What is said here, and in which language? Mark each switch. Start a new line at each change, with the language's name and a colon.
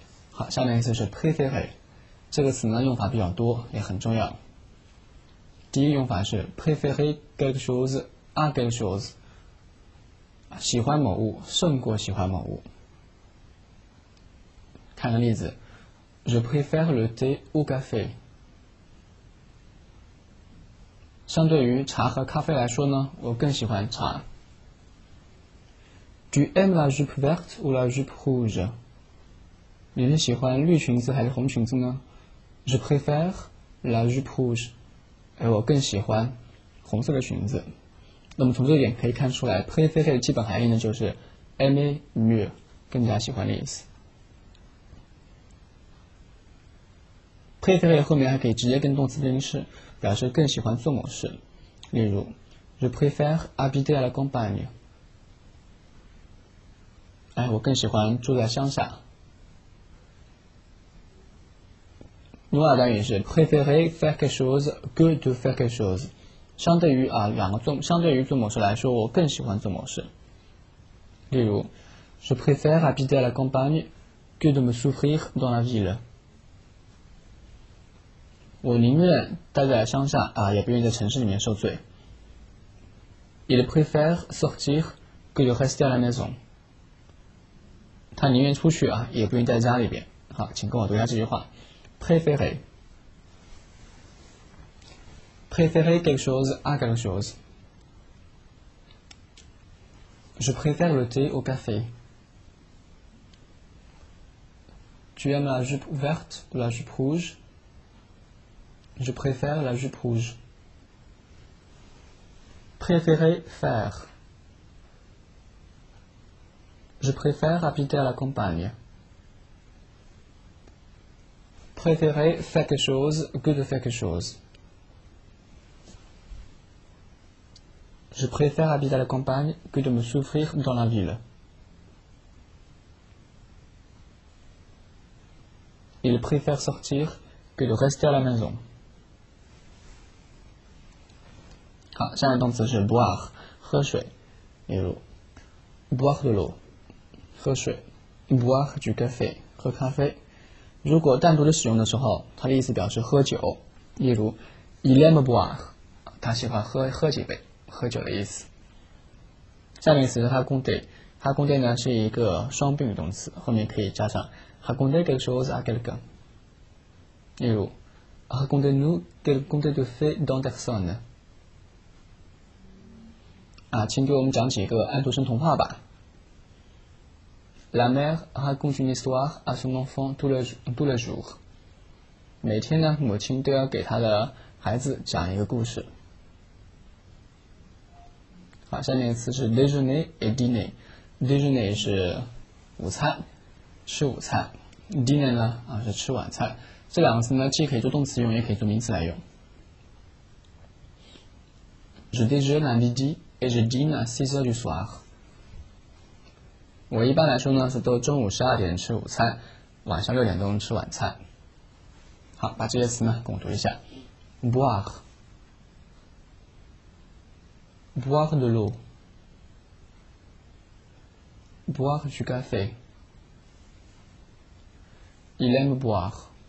Chinese: 好，下面一个词是 préférer， 这个词呢用法比较多，也很重要。第一个用法是
French: préférer quelque chose à quelque chose，
Chinese: 喜欢某物胜过喜欢某物。看个例子
French: ，Je préfère le thé au café。
Chinese: 相对于茶和咖啡来说呢，我更喜欢茶。
French: Tu aimes la jupe verte ou la jupe rouge？
Chinese: 你是喜欢绿裙子还是红裙子呢 ？
French: Je préfère la jupe rouge。
Chinese: 我更喜欢红色的裙子。那么从这一点可以看出来 préférer 的基本含义呢就是
French: aimer mieux，
Chinese: 更加喜欢的意思。 préférer 后面还可以直接跟动词变式，表示更喜欢做某事。例如
French: Je préfère habiter à la campagne。
Chinese: 我更喜欢住在乡下。另外短语是
French: préférer faire quelque chose que de faire quelque chose。
Chinese: 相对于做某事来说，我更喜欢做某事。例如
French: Je préfère habiter à la campagne que de me souffrir dans la ville。
Chinese: 我宁愿待在乡下也不愿意在城市里面受罪。
French: Il préfère sortir que de rester à la maison。
Chinese: 他宁愿出去也不愿意在家里边。好，请跟我读一下这句话。
French: préférer quelque chose à quelque chose. Je préfère le thé au café. Tu aimes la jupe verte ou la jupe rouge? Je préfère la jupe rouge. Préférer faire. Je préfère habiter à la campagne. Préférer faire quelque chose que de faire quelque chose. Je préfère habiter à la campagne que de me souffrir dans la ville. Il préfère sortir que de rester à la maison.
Chinese: 好，下面动词是 boire， 喝水。例如
French: boire de l'eau，
Chinese: 喝水
French: boire du café，
Chinese: 喝咖啡。如果单独的使用的时候，它的意思表示喝酒。例如
French: il aime boire，
Chinese: 他喜欢喝几杯，喝酒的意思。下面一词是 raconter，raconter 呢是一个双宾语动词，后面可以加上
French: raconter quelque chose à quelqu'un。
Chinese: 例如
French: racontez-nous quel conte de fées d'Anderson。
Chinese: 请给我们讲几个安徒生童话吧。
French: La mère raconte une histoire à son enfant tous les jours。
Chinese: 每天呢，母亲都要给她的孩子讲一个故事。好，下面的词是
French: déjeuner et dîner。
Chinese: déjeuner 是午餐，吃午餐。 dîner 呢是吃晚餐。这两个词呢，既可以做动词用，也可以做名词来用。
French: Je déjeune à midi et je dîne à 6 heures du soir。
Chinese: 我一般来说呢是都中午12点吃午餐，晚上6点钟吃晚餐。好，把这些词呢跟我读一下。
French: boire de l'eau, boire du café. Il aime boire.